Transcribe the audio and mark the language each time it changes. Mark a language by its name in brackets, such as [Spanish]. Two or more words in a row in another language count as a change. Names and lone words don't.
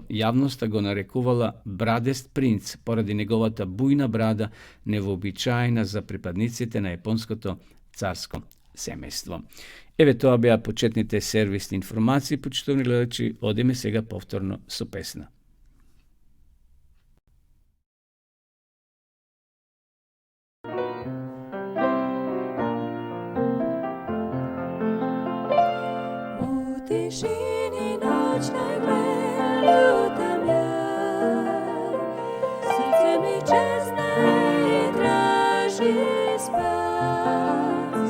[Macedonian] Јавноста го нарекувала брадест принц поради неговата бујна брада, невообичаена за припадниците на јапонското царско семејство. Еве тоа беа почетните сервисни информации, почитувани гледачи, одиме сега повторно со песна. [Serbian] Tišini noćnoj ljutam ja, srce mi čezna i traži spas.